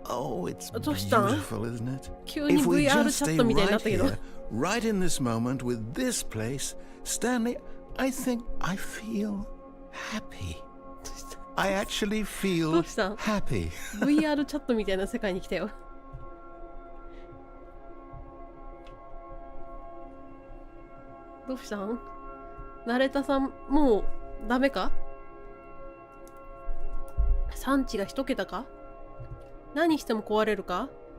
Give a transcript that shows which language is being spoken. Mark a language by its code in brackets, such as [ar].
[en] Oh, it's beautiful, isn't it? [ja] 急に VR チャットみたいになったけど。 [en] Right in this moment with this place, Stanley, I think I feel happy. I actually feel [ja] どうしたん [en] happy. [ja] VR チャットみたいな世界に来たよ。どうしたんナレタさん、もうダメか？産地が一桁か？何しても壊れるか？